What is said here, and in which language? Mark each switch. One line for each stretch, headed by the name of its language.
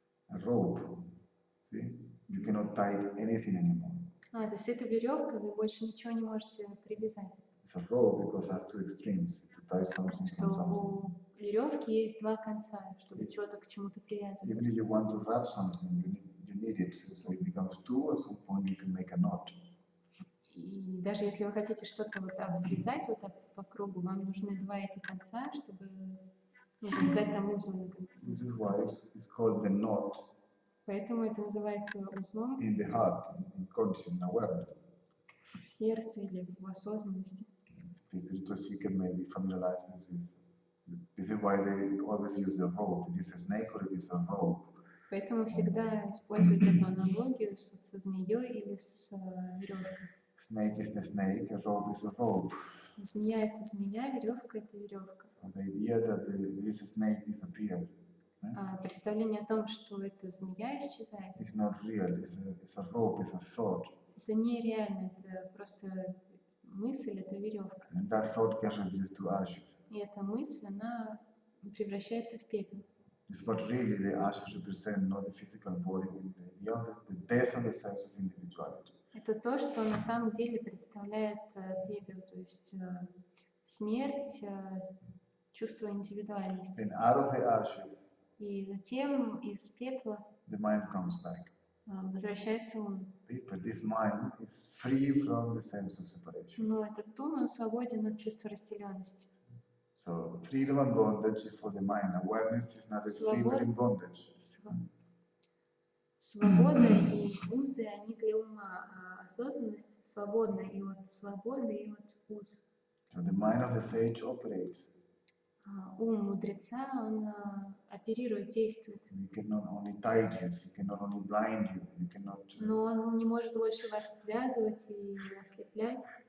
English: A rope. See? You cannot tie anything anymore.
Russian: То есть эта веревка, вы больше ничего не можете привязать.
English: It's a rope because it has two extremes. To tie something from something.
Russian: У веревки есть два конца, чтобы что-то к чему-то привязывать.
English: Even if you want to wrap something, you need it. So it becomes two. At some point, you can make a knot.
Russian: И даже если вы хотите что-то вот обвязать вот так по кругу, вам нужны два эти конца, чтобы завязать там узел.
English: This is why it's called the knot.
Russian: Поэтому это называется узлом.
English: In the heart, in conscious awareness.
Russian: В сердце или в осознанности.
English: People seeker may be familiarized with this. This is why they always use the rope. It is a snake or it is a rope.
Russian: Поэтому всегда используют эту аналогию со змеей или с веревкой.
English: Snake is the snake, a rope is a rope.
Russian: Змея это змея, веревка это веревка.
English: So the idea that this snake disappeared.
Russian: Представление о том, что эта змея исчезает.
English: It's not real. It's a rope. It's a thought.
Russian: Это нереально, это просто мысль, это веревка.
English: And that thought gets reduced to ashes.
Russian: И эта мысль, она превращается в пепел.
English: But really, the ashes represent not the physical body, the death of the sense of individuality.
Russian: Это то, что на самом деле представляет пепел, то есть смерть, чувство индивидуальности.
English: Then out of the ashes,
Russian: и затем из пепла
English: the mind comes back.
Russian: Возвращается ум.
English: But this mind is free from the sense of separation.
Russian: Но этот ум, он свободен от чувства разделенности.
English: So freedom and bondage is for the mind. Awareness is not a freedom and bondage.
Russian: Свобода и узы, они для ума, а осознанность свободна и от свободы, и от уз.
English: So the mind of the sage operates.
Russian: Ум мудреца, он оперирует, действует.
English: You cannot only guide you, you cannot only blind you, you cannot.
Russian: Но он не может больше вас связывать и ослеплять.